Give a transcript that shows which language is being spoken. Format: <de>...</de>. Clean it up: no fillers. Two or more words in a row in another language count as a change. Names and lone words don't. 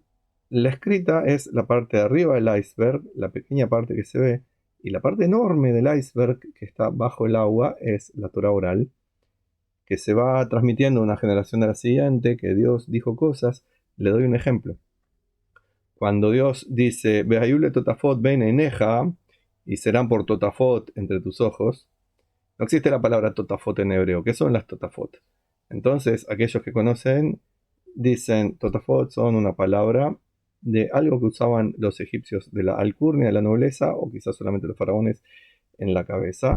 <es>La escrita es la parte de arriba del iceberg, la pequeña parte que se ve, y la parte enorme del iceberg que está bajo el agua es la Torá oral, que se va transmitiendo de una generación a la siguiente, que Dios dijo cosas. Le doy un ejemplo. Cuando Dios dice,</es> <he>והיו לטטפת בין עיניך,</he> <es>y serán por totafot entre tus ojos, no existe la palabra totafot en hebreo. ¿Qué son las totafot? Entonces, aquellos que conocen dicen, totafot son una palabra de algo que usaban los egipcios de la alcurnia, de la nobleza, o quizás solamente los faraones en la cabeza.</es>